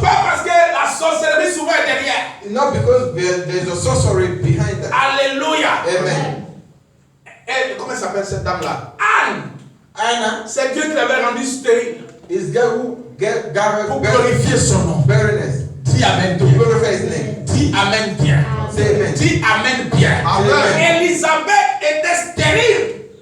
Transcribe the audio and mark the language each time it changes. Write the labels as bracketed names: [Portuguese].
[French] Pas parce que la sorcellerie souvent est derrière. [English] Not because there's a sorcery behind that. [French] Alléluia. [English] Amen. [French] Et comment s'appelle cette dame-là? Anne. [English] Anna [French] C'est Dieu qui l'avait rendue stérile. [English] is God who got her [French] Pour glorifier son nom. [English] barrenness. [French] Dis Amen [English] To [French] bien. [English] glorify his name. [French] Dis Amen bien. [English] Say amen. [French] Dis Amen bien. [English] Amen. [French] Élisabeth était stérile.